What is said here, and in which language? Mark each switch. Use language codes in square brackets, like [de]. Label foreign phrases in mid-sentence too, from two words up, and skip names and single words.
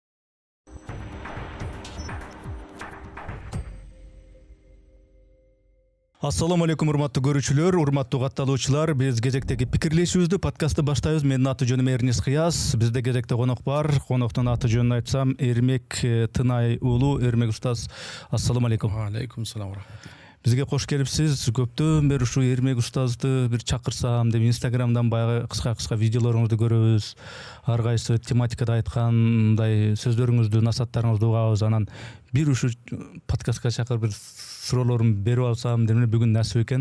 [ar] السلام عليكم [ky] урматтуу көрүүчүлөр, урматтуу катталуучулар. Биз кезектеги пикирлешүүбүздү подкастты баштайбыз. Менин аты жөнүм Эрнис Кыяз. Бизде кезекте конок бар. Коноктун аты жөнүн айтсам, Эрмек Тынай уулу. Эрмек устаз, [ar] السلام عليكم. عليكم السلام رحمة الله. [ky] Бизге кош келипсиз. Көптөн бери ушу Эрмек устазды бир чакырсам деп Инстаграмдан баягы кыска видеолоруңузду көрөбүз. Ар кайсы тематикада айткандай сөздөрүңүздү, насааттарыңызды угабыз. Анан бир ушу подкастка чакырып бир суроолорумду берип алсам деп бүгүн насип экен.